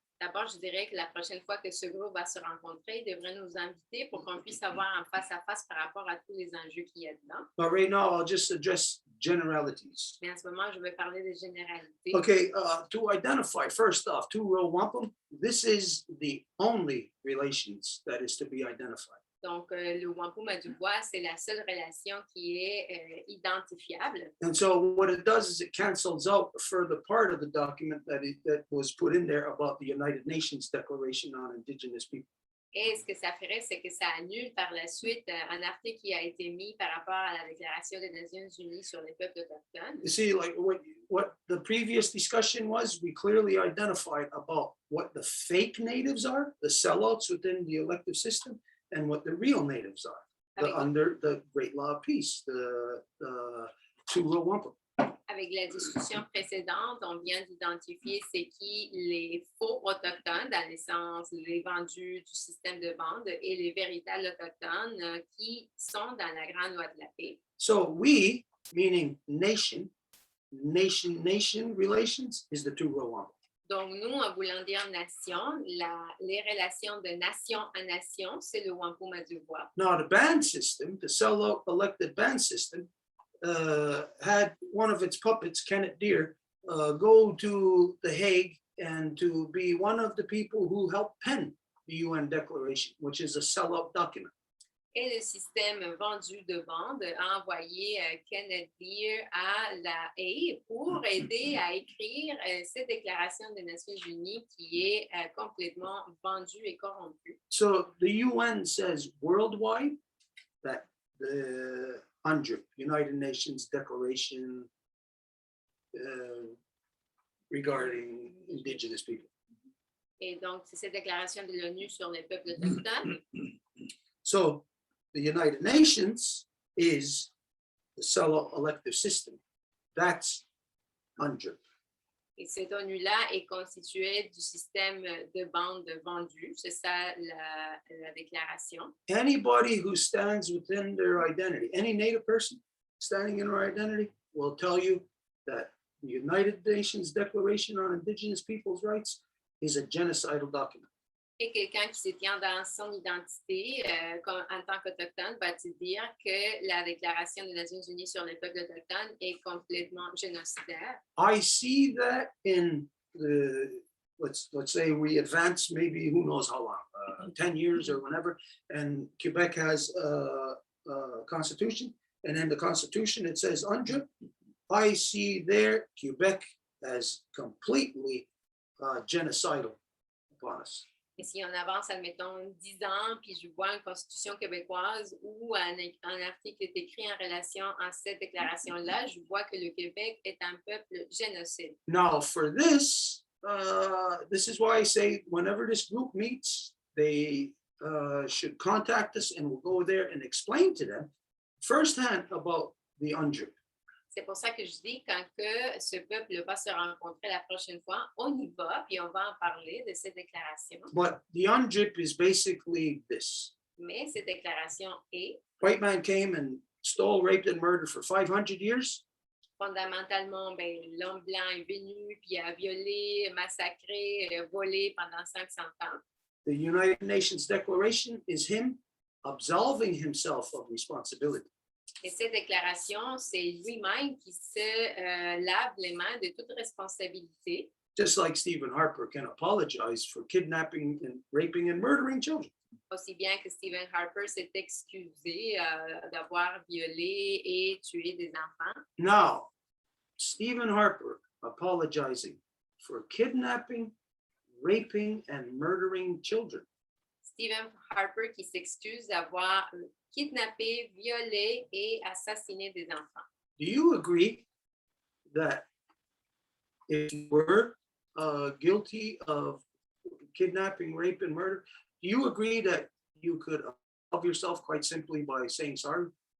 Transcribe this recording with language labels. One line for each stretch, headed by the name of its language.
French: D'abord, je dirais que la prochaine fois que ce groupe va se rencontrer, il devrait nous inviter pour qu'on puisse avoir en face à face par rapport à tous les enjeux qu'il y a dedans.
English: But right now, I'll just address generalities.
French: Mais en ce moment, je vais parler des généralités.
English: Okay, to identify, first off, two-row wampum, this is the only relations that is to be identified.
French: Donc, le Wampum à Deux, c'est la seule relation qui est identifiable.
English: And so what it does is it cancels out a further part of the document that was put in there about the United Nations Declaration on Indigenous People.
French: Et ce que ça ferait, c'est que ça annule par la suite un article qui a été mis par rapport à la Déclaration des Nations Unies sur les peuples autochtones.
English: You see, like what the previous discussion was, we clearly identified about what the fake natives are, the sellouts within the elective system, and what the real natives are, under the Great Law of Peace, the two-row wampum.
French: Avec la discussion précédente, on vient d'identifier c'est qui les faux autochtones, dans le sens les vendus du système de bande, et les véritables autochtones qui sont dans la Grande Loi de la Paix.
English: So we, meaning nation relations, is the two-row wampum.
French: Donc, nous, en voulant dire nation, les relations de nation à nation, c'est le Wampum à Deux.
English: Now, the band system, the sellout elected band system, had one of its puppets, Kenneth Deere, go to The Hague and to be one of the people who helped pen the UN Declaration, which is a sellout document.
French: Et le système vendu de bande a envoyé Kenneth Deere à La Haye pour aider à écrire cette déclaration des Nations Unies qui est complètement vendue et corrompue.
English: So the UN says worldwide that the UNDRIP, United Nations Declaration regarding Indigenous people.
French: Et donc, c'est cette déclaration de l'ONU sur les peuples autochtones.
English: So the United Nations is the sellout elective system. That's UNDRIP.
French: Et cette ONU-là est constituée du système de bande vendue. C'est ça la déclaration.
English: Anybody who stands within their identity, any Native person standing in their identity will tell you that the United Nations Declaration on Indigenous Peoples' Rights is a genocidal document.
French: Et quelqu'un qui se tient dans son identité en tant qu'autochtone va te dire que la Déclaration des Nations Unies sur les peuples autochtones est complètement génocidaire.
English: I see that in the, let's say we advance maybe who knows how long, 10 years or whenever, and Quebec has a constitution, and in the constitution it says UNDRIP. I see there Quebec as completely genocidal upon us.
French: Et si on avance, admettons, 10 ans, puis je vois une constitution québécoise où un article est écrit en relation à cette déclaration-là, je vois que le Québec est un peuple génocide.
English: Now, for this, this is why I say whenever this group meets, they should contact us and we'll go there and explain to them firsthand about the UNDRIP.
French: C'est pour ça que je dis, quand que ce peuple va se rencontrer la prochaine fois, on y va, puis on va en parler de cette déclaration.
English: But the UNDRIP is basically this.
French: Mais cette déclaration est,
English: White man came and stole, raped, and murdered for 500 years.
French: fondamentalement, l'homme blanc est venu, puis a violé, massacré, volé pendant 500 ans.
English: The United Nations Declaration is him absolving himself of responsibility.
French: Et cette déclaration, c'est lui-même qui se lave les mains de toute responsabilité.
English: Just like Stephen Harper can apologize for kidnapping and raping and murdering children.
French: Aussi bien que Stephen Harper s'est excusé d'avoir violé et tué des enfants.
English: Now, Stephen Harper apologizing for kidnapping, raping, and murdering children.
French: Stephen Harper qui s'excuse d'avoir kidnappé, violé et assassiné des enfants.
English: Do you agree that if you were guilty of kidnapping, rape, and murder, do you agree that you could absolve yourself quite simply by saying sorry?